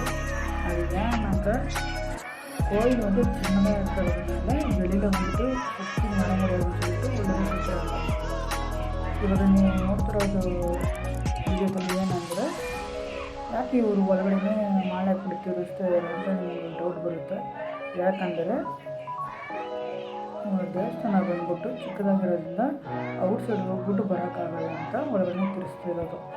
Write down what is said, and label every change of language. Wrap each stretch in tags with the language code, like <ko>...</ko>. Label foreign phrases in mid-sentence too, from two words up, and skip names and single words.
<ta>அது ஏன்னாக்கா, கோயில் வந்து சின்னதாக இருக்கிறதுனால வெளியில் வந்துட்டு சுற்றி வர முடியாதுன்னு சொல்லிட்டு உள்ளே சுற்றுறாங்க.</ta> <kn>ಇವಾಗ ನೀವು ನೋಡ್ತಿರೋದು ವಿಡಿಯೋದಲ್ಲಿ ಏನಂದರೆ, ಯಾಕೆ ಇವರು ಒಳಗಡೆ ಮಾಲೆ ಹಾಕ್ಬಿಟ್ಟು ತಿರುಗಿಸ್ತಾ ಇದ್ದಾರೆ ಅಂತ ನಿಮಗೆ ಡೌಟ್ ಬರುತ್ತೆ. ಯಾಕಂದರೆ ದೇವಸ್ಥಾನ ಬಂದ್ಬಿಟ್ಟು ಚಿಕ್ಕದಾಗಿರೋದ್ರಿಂದ ಔಟ್ ಸೈಡ್ ಹೋಗ್ಬಿಟ್ಟು ಬರೋಕ್ಕಾಗಲ್ಲ ಅಂತ ಒಳಗಡೆ ತಿರ್ಸ್ತಿರೋದು.</kn>